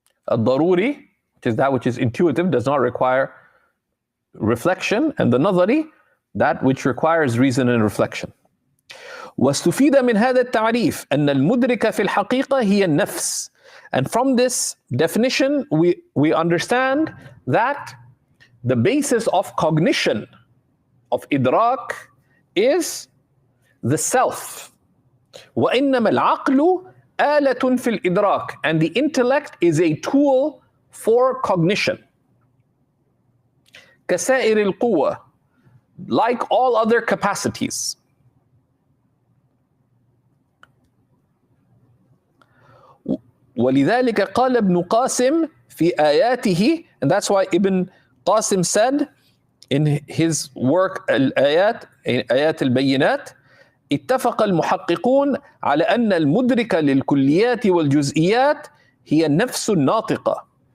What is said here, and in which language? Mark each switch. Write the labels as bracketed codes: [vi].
[en] Al-Daruri, which is that which is intuitive, does not require reflection, and the nadari, that which requires reason and reflection. [ar] واستفيد من هذا التعريف أن المدرك في الحقيقة هي النفس. [en] And from this definition, we understand that the basis of cognition, of idrak, is the self. [ar] وإنما العقل آلة في الإدراك, [en] and the intellect is a tool for cognition. [ar] كسائر القوة, [en] like all other capacities. [ar] ولذلك قال ابن قاسم في آياته, [en] and that's why Ibn Qasim said in his work [ar] الآيات, آيات البينات, اتفق المحققون على أن المدرك للكليات والجزئيات هي النفس الناطقة.